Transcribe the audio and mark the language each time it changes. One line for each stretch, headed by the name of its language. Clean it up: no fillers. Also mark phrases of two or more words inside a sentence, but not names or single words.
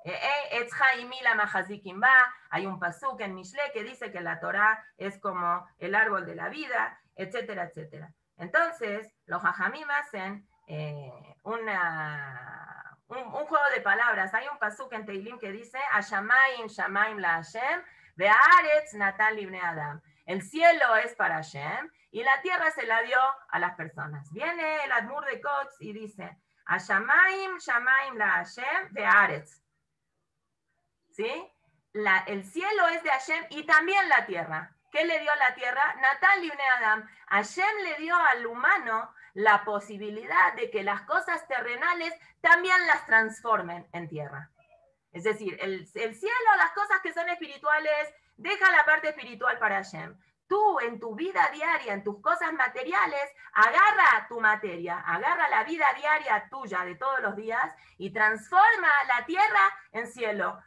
Spanish: Hay un pasuk en Mishle que dice que la Torah es como el árbol de la vida, etcétera, etcétera. Entonces, los Jajamim hacen un juego de palabras. Hay un pasuk en Teilim que dice
Hebrew: השמים שמים לה' והארץ נתן לבני אדם.
Spanish: El cielo es para Hashem y la tierra se la dio a las personas. Viene el Admur de Kotz y dice
Hebrew: השמים שמים לה' והארץ.
Spanish: ¿Sí? El cielo es de Hashem y también la tierra. ¿Qué le dio a la tierra?
Hebrew: נתן לבני אדם.
Spanish: Hashem le dio al humano la posibilidad de que las cosas terrenales también las transformen en tierra. Es decir, el cielo, las cosas que son espirituales, deja la parte espiritual para Hashem. Tú en tu vida diaria, en tus cosas materiales, agarra tu materia, agarra la vida diaria tuya de todos los días y transforma la tierra en cielo.